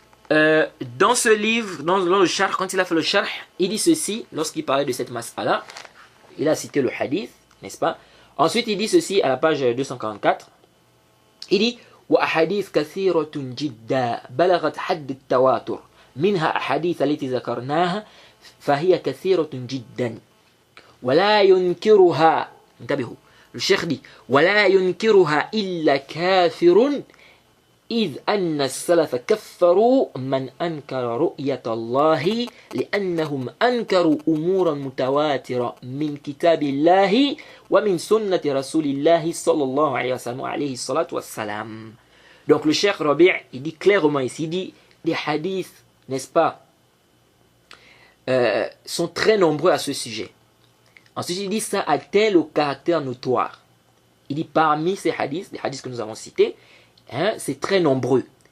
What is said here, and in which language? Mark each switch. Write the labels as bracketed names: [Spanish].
[French] Dans ce livre, dans le sharh, quand il a fait le sharh, il dit ceci, lorsqu'il parlait de cette mas'ala, il a cité le hadith, n'est-ce pas? Ensuite, il dit ceci à la page 244, il dit [Arabic] وأحاديث كثيرة جدا بلغت حد التواتر منها أحاديث التي ذكرناها فهي كثيرة جدا ولا ينكرها انتبهوا الشيخ دي ولا ينكرها إلا كافر إذ أن السلف كفروا من أنكر رؤية الله لأنهم أنكروا أمورا متواترة من كتاب الله ومن سنة رسول الله صلى الله عليه وسلم عليه الصلاة والسلام. [French] Donc le Cheikh Rabi' il dit clairement ici, il dit les hadiths, n'est-ce pas, sont très nombreux à ce sujet. Ensuite il dit ça a-t-elle au caractère notoire. Il dit parmi ces hadiths, les hadiths que nous avons cités, c'est très nombreux.